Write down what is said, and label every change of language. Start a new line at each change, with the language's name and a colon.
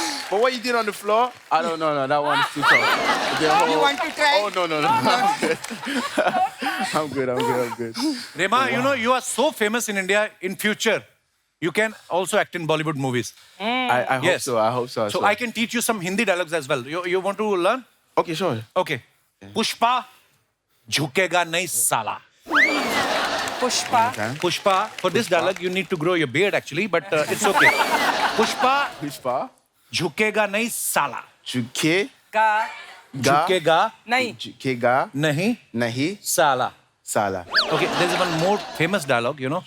English: But what you did on the floor, I don't know. No, that one's too tough. You want to try? Oh, no. I'm good. I'm good. Rema, you know, you are so famous in India. In future, you can also act in Bollywood movies. I hope Yes. so. I hope so. So I can teach you some Hindi dialogues as well. You want to learn? Okay, sure. Okay.
Hindi: Pushpa, झुकेगा नहीं साला.
English: Pushpa. Pushpa, for this dialogue, you need to grow your beard actually, but it's okay. Pushpa, Pushpa.
Hindi: झुकेगा नहीं साला. Juke. Ga. झुकेगा Nahi. Jukega. नहीं Nahi. साला. Sala.
English: Okay, there's one more famous dialogue, you know,